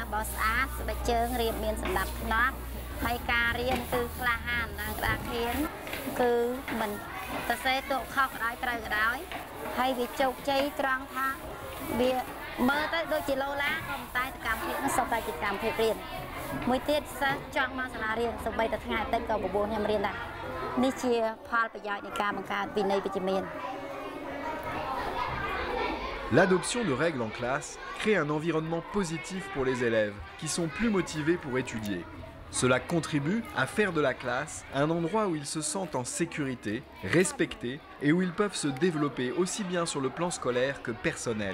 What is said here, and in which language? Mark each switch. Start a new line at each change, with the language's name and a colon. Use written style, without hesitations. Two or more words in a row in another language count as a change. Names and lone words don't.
Khmer: ស្សបោះស្អាតស្បែកជើងរៀបមានសណ្ដាប់ធ្នាប់ហើយការរៀនគឺក្លាហាននិងក្តារខៀនគឺមិនសរសេរទុកខុសក៏ដោយត្រូវក៏ដោយហើយវាជោគជ័យត្រង់ថាវាមើលទៅដូចជាលោឡាក៏តែសកម្មភាពនោះសុទ្ធតែជាកម្មភាពរៀនមួយទៀតសិស្សចង់មកសាលារៀនសូម្បីតែថ្ងៃតិចក៏បបួលខ្ញុំរៀនដែរនេះជាផលប្រយោជន៍នៃការបង្កើតវិន័យវិជ្ជមាន
French: L'adoption de règles en classe crée un environnement positif pour les élèves qui sont plus motivés pour étudier. Cela contribue à faire de la classe un endroit où ils se sentent en sécurité, respectés et où ils peuvent se développer aussi bien sur le plan scolaire que personnel.